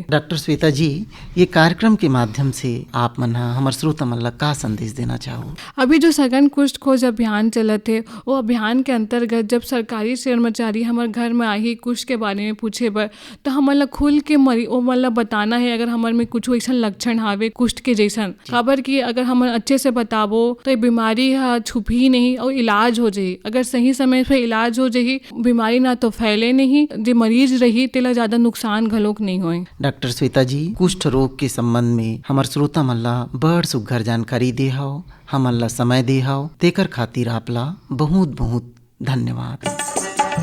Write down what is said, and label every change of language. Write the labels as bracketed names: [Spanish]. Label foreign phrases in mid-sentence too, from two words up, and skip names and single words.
[Chhattisgarhi] डॉक्टर श्वेता जी, ये कार्यक्रम के माध्यम से आप मन हमार श्रोता मन ला का संदेश देना चाहो? अभी जो सघन कुष्ठ खोज अभियान चलत है, वो अभियान के अंतर्गत जब सरकारी कर्मचारी हमारे घर में आई कुष्ठ के बारे में पूछे बर, तो हमन ला खुल के वो मन ला बताना है अगर हमारे में कुछ ऐसा लक्षण हावे कुष्ठ के जैसन। खबर कि अगर हम अच्छे से बताबो तो ये बीमारी छुपी नहीं और इलाज हो जाही। अगर सही समय पे इलाज हो जाही, बीमारी ना तो फैले नहीं, जो मरीज रही तेला ज्यादा नुकसान घलोक नहीं होए। डॉक्टर श्वेता जी, कुष्ठ रोग के संबंध में हमार श्रोता मन ला बड़ सुघ्घर जानकारी दे हव, हमन ला समय दे हव, तेकर खातिर आपला बहुत बहुत धन्यवाद।